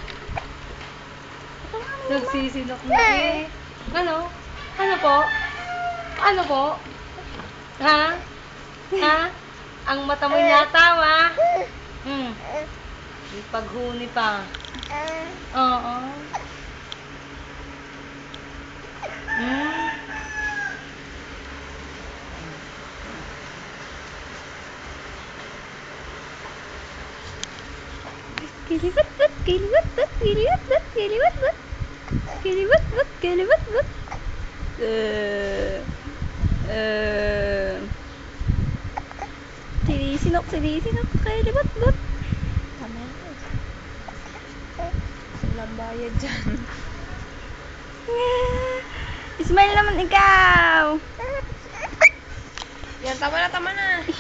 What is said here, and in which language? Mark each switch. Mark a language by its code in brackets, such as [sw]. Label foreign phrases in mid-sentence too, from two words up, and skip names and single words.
[tl] Nagsisinok na eh. Ano? Ano po? Ano po? Ha? Ha? Ang mata mo'y natawa. May paghuni pa. Oo. Kiliwat-wat, kiliwat-wat, kiliwat-wat, kiliwat-wat. Kiliwat-wat, kiliwat-wat. Sinisinok, kiliwat-wat. Tama yun. Silang bayad dyan. Ismail naman ikaw. Yan, tama na.